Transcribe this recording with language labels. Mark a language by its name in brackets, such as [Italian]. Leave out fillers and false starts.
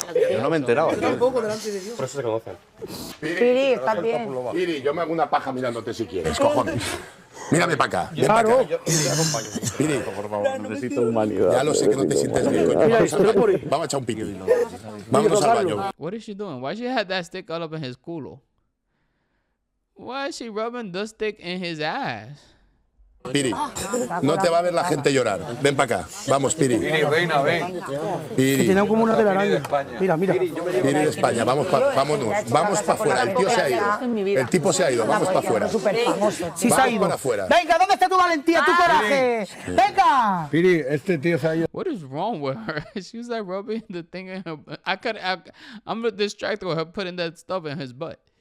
[Spanish] Yo no me he enterado. Tampoco, delante de Dios. Por eso se conocen. Piri, estás bien. Piri, yo me hago una paja mirándote si quieres, cojones. Mírame para acá. Ven para Claro. acá. Piri, Por favor, necesito humanidad. ya lo sé que no te sientes bien, coño. Mira, esto es por ahí. Vamos a echar un pique. Vámonos al baño. [English] What is she doing? Why she had that stick all up in his culo? Why is she rubbing the stick in his ass? [Spanish] Piri, no te va a ver la gente llorar. Ven para acá. Vamos, Piri. Ven. Piri. Que tiene como una telaraña. Mira. Piri de España. Vámonos. Vamos para afuera. El tío se ha ido. El tipo se ha ido. Vamos para afuera. Sí, se ha ido. Para afuera. Venga, ¿dónde está tu valentía, tu coraje? Venga. Piri, este tío se ha ido. [English] What is wrong with her? She's like rubbing the thing in her. I'm distracted with her putting that stuff in his butt.